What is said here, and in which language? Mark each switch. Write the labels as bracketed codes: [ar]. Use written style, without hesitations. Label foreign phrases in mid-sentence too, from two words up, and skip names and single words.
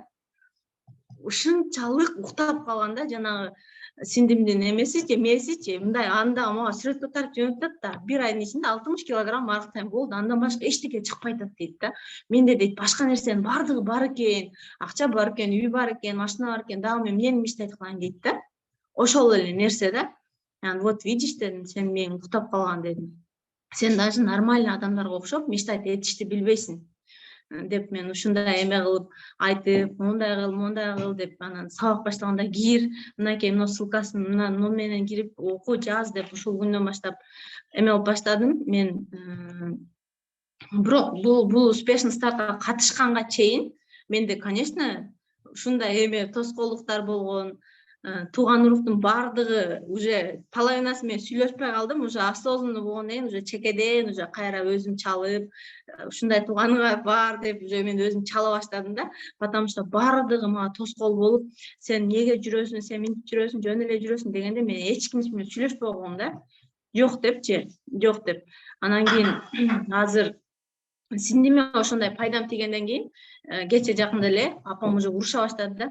[ky] Ушунчалык уктап калган да, жанагы сиңдимдин эмесичи, мээсичи, мындай анда мага сүрөт катарып жөнөтөт да, 1 айдын ичинде 60 килограмм арыктайм, болду, андан башка эчтеке чыкпай атат дейт да. Менде дейт башка нерсенин баардыгы бар экен, акча бар экен, үй бар экен, машина бар экен, дагы мен эмнени мечтать кылайын дейт да. Ошол эле нерсе да. [ru] Вот видишь [ky] дедим, сен мени уктап калган дедим. Сен [ru] даже нормальный [ky] адамдарга окшоп мечтать этишти билбейсиң деп мен ушундай эме кылып айтып, мондай кыл деп, анан сабак баштаганда кир, мынакей мына ссылкасын мына менен кирип оку, жаз деп ушул күндөн баштап эме кылып баштадым. Мен бирок бул успешный стартка катышканга чейин менде, конечно, ушундай эме тоскоолдуктар болгон. Тууган уруктун баардыгы уже половинасы менен сүйлөшпөй калдым, [ru] уже осознанно [ky] болгондон кийин уже чекеден уже кайра өзүм чалып, ушундай тууганыга бар деп уже мен өзүм чала баштадым да. [ru] Потому что [ky] баардыгы мага тоскоол болуп, сен эмнеге жүрөсүң, сен минтип жүрөсүң, жөн эле жүрөсүң дегенде мен эч ким менен сүйлөшпөй койгом да. Жок деп. Анан кийин азыр сиңдиме ошондой пайдам тийгенден кийин кече жакында эле апам уже уруша баштады да.